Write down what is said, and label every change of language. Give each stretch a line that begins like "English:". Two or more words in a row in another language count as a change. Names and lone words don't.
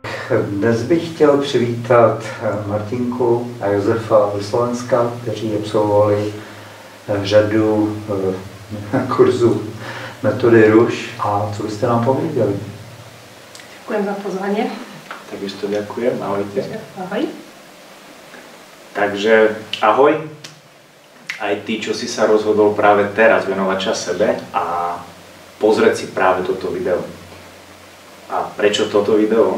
Czech: dnes bych chtěl přivítat Martinku a Josefa ze Slovenska, kteří absolvovali řadu kurzů metody RUŠ. A co byste nám pověděli?
Slovak: Ďakujem za pozvanie. Takisto ďakujem. Ahojte. Ahoj. Takže ahoj. Aj ty, čo si sa rozhodol práve teraz venovať čas sebe a pozrieť si práve toto video. A prečo toto video?